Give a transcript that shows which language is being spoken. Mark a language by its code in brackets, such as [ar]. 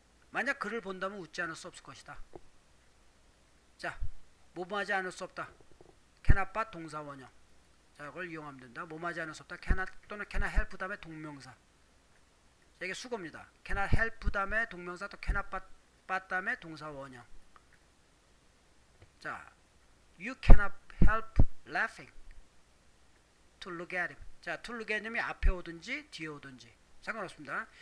[ko] 만약 그를 본다면 웃지 않을 수 없을 것이다. 자, 뭐뭐하지 않을 수 없다. cannot but 동사 원형. 자, 이걸 이용하면 된다. 뭐뭐하지 않을 수 없다. cannot 또는 cannot help 다음에 동명사. 자, 이게 수거입니다. cannot help 다음에 동명사, 또 cannot but 다음에 동사 원형. 자, [en] you cannot help laughing to look at him. [ko] 자, [en] to look at him [ko] 이 앞에 오든지 뒤에 오든지 상관없습니다.